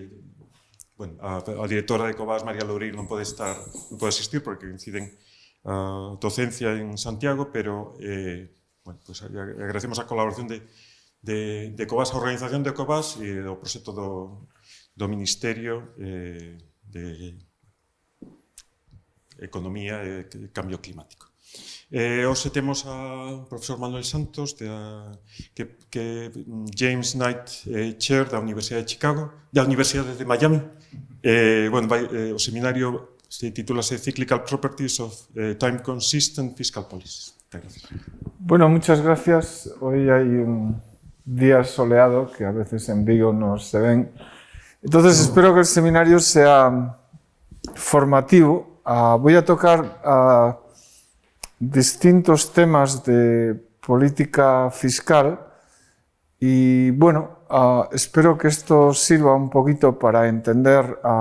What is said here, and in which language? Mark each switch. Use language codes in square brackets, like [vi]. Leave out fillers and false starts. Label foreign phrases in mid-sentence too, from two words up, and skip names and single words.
[gl] A directora de Ecovas, María Loureiro, non pode asistir porque coinciden a docencia en Santiago, pero agradecemos a colaboración de Ecovas, a organización de Ecovas e do proxecto do Ministerio de Economía e Cambio Climático. Hoxe temos ao profesor Manuel Santos, que James Knight Chair da Universidade de Chicago, da Universidade de Miami. O seminario se titúlase Cyclical Properties of Time Consistent Fiscal Policies. [es] Bueno, muchas gracias. Hoy hay un día soleado que a veces en Vigo no se ven. Entonces espero que el seminario sea formativo. Voy a tocar distintos temas de política fiscal y bueno, espero que esto sirva un poquito para entender